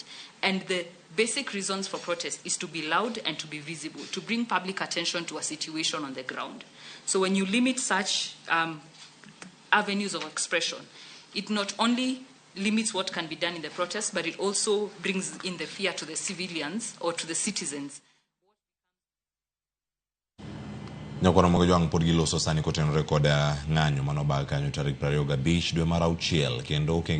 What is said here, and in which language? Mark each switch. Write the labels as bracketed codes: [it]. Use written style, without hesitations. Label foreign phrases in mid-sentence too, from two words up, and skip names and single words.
[en] And the basic reasons for protest is to be loud and to be visible, to bring public attention to a situation on the ground. So when you limit such avenues of expression, it not only limits what can be done in the protest, but it also brings in the fear to the civilians or to the citizens. [luo] Nyakwana mogo joang pod giloso sani kotenore kod ng'anyo mano bang' kanyo tarik 25 dwe mar auchiel kendo okenge